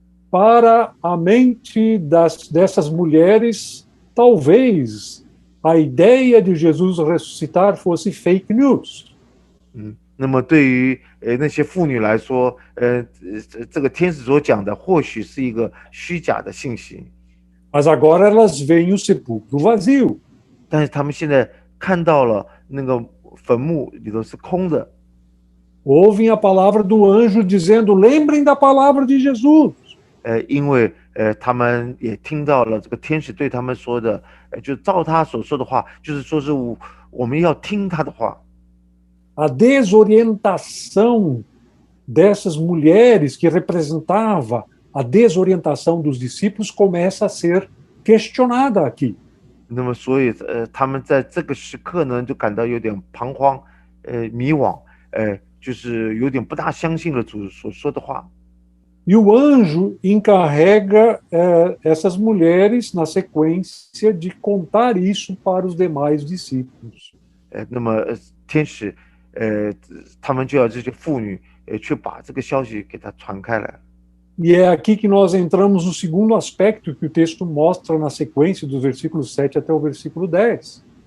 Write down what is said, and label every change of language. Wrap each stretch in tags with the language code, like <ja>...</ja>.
<pt>Para a mente dessas mulheres, talvez a ideia de Jesus ressuscitar fosse fake news.</pt> <zh>那么对于那些妇女来说，这个天使所讲的或许是一个虚假的信息。</zh> <pt>Mas agora elas veem o sepulcro vazio.</pt> <zh>但是他们现在看到了那个坟墓里头是空的。</zh> <pt>Ouvem a palavra do anjo dizendo: lembrem da palavra de Jesus.</pt> <zh>因为他们也听到了这个天使对他们说的，就照他所说的话，就是说是我们要听他的话。</zh> <pt>A desorientação dessas mulheres, que representava a desorientação dos discípulos, começa a ser questionada aqui.</pt> <zh>那么，所以他们在这个时刻呢，就感到有点彷徨，迷惘，就是有点不大相信了主所说的话。</zh> <pt>E o anjo encarrega essas mulheres, na sequência, de contar isso para os demais discípulos.</pt> <zh>那么天使，他们就要这些妇女，去把这个消息给它传开来。</zh> <pt>E é aqui que nós entramos no segundo aspecto que o texto mostra na sequência dos versículos 7 até o versículo 10.</pt>